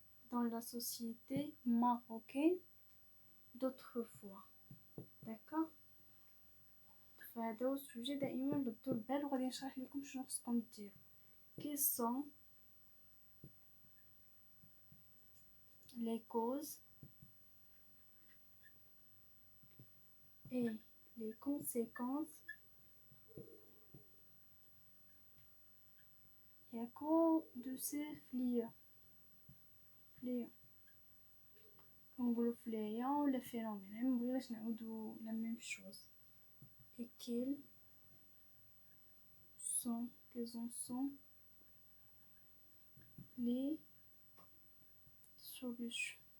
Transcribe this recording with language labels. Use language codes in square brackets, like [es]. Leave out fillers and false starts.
[fr] Dans la société marocaine d'autrefois. D'accord؟ [ar] فهذا هو السوجي، دائما ردوا البال وغادي نشرح لكم شنو خصكم ديروا. [fr] Quelles sont les causes et les conséquences de ces fléaux. [ar] نقولوا فليا ولا فينومين، مبغيناش نعاودوا [fr] لا ميم شوز. et quelles en sont les solutions.